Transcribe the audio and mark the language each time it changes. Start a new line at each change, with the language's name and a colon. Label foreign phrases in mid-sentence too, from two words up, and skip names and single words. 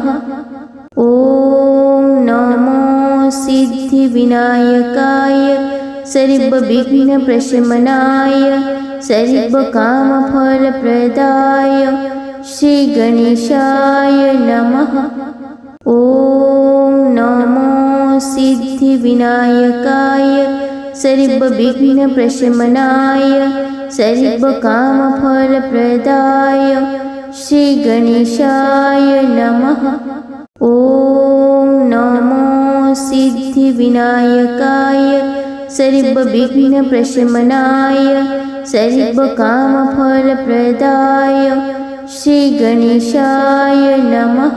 Sanskrit: ॐ नमो सिद्धिविनायकाय सर्वविघ्नप्रशमनाय सर्वकामफलप्रदाय श्रीगणेशाय नमः। ॐ नमो सिद्धिविनायकाय सर्वविघ्नप्रशमनाय सर्वकामफलप्रदाय શ્રી ગણેશાય નમઃ. ઓમ નમો સિદ્ધિવિનાયકાય સર્વવિઘ્ન પ્રશમનાય સર્વકામફલપ્રદાય શ્રી ગણેશાય નમઃ.